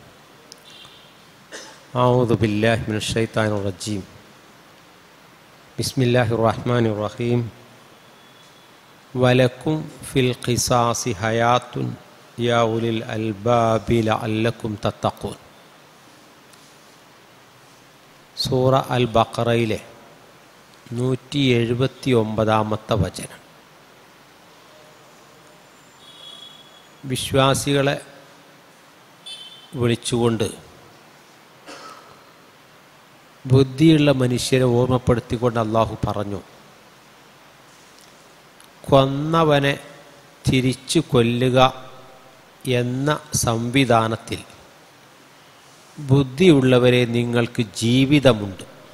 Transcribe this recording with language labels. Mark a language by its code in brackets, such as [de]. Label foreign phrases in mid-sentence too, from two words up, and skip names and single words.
[ar] أعوذ بالله من الشيطان الرجيم. بسم الله الرحمن الرحيم. ولكم في القصاص حياة يا أولي الألباب لعلكم تتقون. [ml] സൂറ അൽ ബഖറയിലെ 179 വചനം. വിശ്വാസികളെ വിളിച്ചുകൊണ്ട് ബുദ്ധിയുള്ള മനുഷ്യരെ ഓർമ്മപ്പെടുത്തിക്കൊണ്ട് അള്ളാഹു പറഞ്ഞു, കൊന്നവനെ തിരിച്ചു കൊല്ലുക എന്ന സംവിധാനത്തിൽ ബുദ്ധിയുള്ളവരെ നിങ്ങൾക്ക് ജീവിതമുണ്ട്.